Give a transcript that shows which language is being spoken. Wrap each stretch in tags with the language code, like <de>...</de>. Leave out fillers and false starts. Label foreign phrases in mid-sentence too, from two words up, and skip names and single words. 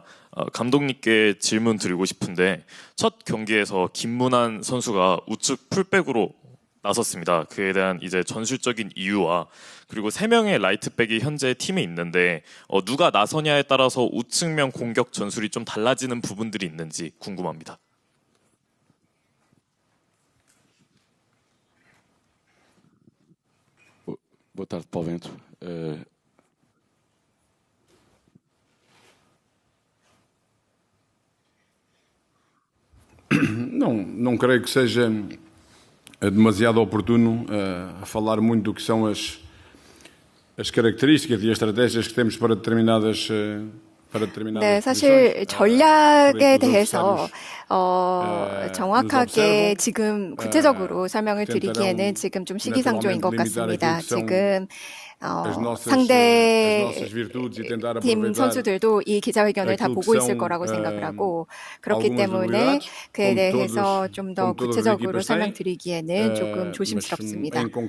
<ko>감독님께 질문 드리고 싶은데, 첫 경기에서 김문환 선수가 우측 풀백으로 나섰습니다. 그에 대한 이제 전술적인 이유와, 그리고 3명의 라이트백이 현재 팀에 있는데 누가 나서냐에 따라서 우측면 공격 전술이 좀 달라지는 부분들이 있는지 궁금합니다.</ko> <pt>Boa tarde, Paulo Bento. Não creio que seja demasiado oportuno a falar muito do que são as características e as estratégias que temos para determinadas</pt> <ko>네, 사실 전략에 대해서 정확하게 지금 구체적으로 설명을 드리기에는 지금 좀 시기상조인 것 같습니다. 지금 상대 팀 선수들도 이 기자회견을 다 보고 있을 거라고 생각을 하고, 그렇기 때문에 그에 대해서 좀 더 구체적으로 설명드리기에는 조금 조심스럽습니다.</ko>